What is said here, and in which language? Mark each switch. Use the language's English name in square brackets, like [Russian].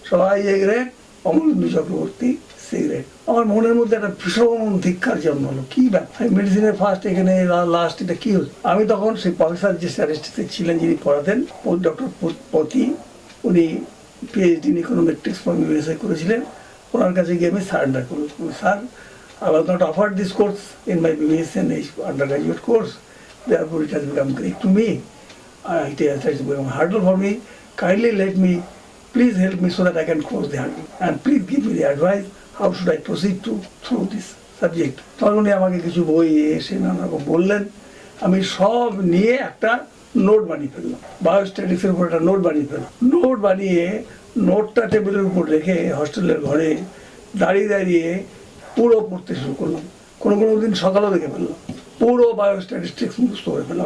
[Bangla] সবাই A grade, Amalendu Chakraborty cigarette. আমার মনের মধ্যে একটা ভীষণ ধিক্কার জন্ম হলো, কি ব্যাপার, মেডিসিনের ফার্স্ট এখানে লাস্ট, এটা কি হচ্ছে। আমি তখন সেই প্রফেসর যে স্ট্যাটিস্টিক্স ছিলেন, যিনি পড়াতেন, ডক্টর পতি, উনি [English] PhD in econometrics from USA [Bangla] করেছিলেন। ওনার কাছে গিয়ে আমি সারেন্ডার করলাম, sir [English] I was not offered this course in my BBSc and undergraduate course, therefore it has become Greek to me. It has become a hurdle for me. Kindly let me, please help me so that I can cross the hurdle, and please give me the advice how should I proceed through this subject. [Bangla] তখন উনি আমাকে কিছু বই এসে নানা রকম বললেন। আমি সব নিয়ে একটা নোট বানিয়ে ফেললাম, বায়োস্ট্যাটিক্সের উপর একটা নোট বানিয়ে ফেললাম। নোট বানিয়ে নোটটা টেবিলের উপর রেখে হস্টেলের ঘরে দাঁড়িয়ে দাঁড়িয়ে পুরো পড়তে শুরু করলাম। কোনো কোনো দিন সকালেও দেখে ফেললাম, পুরো বায়োস্ট্যাটিস্টিক্স মুখস্থ করে ফেললাম।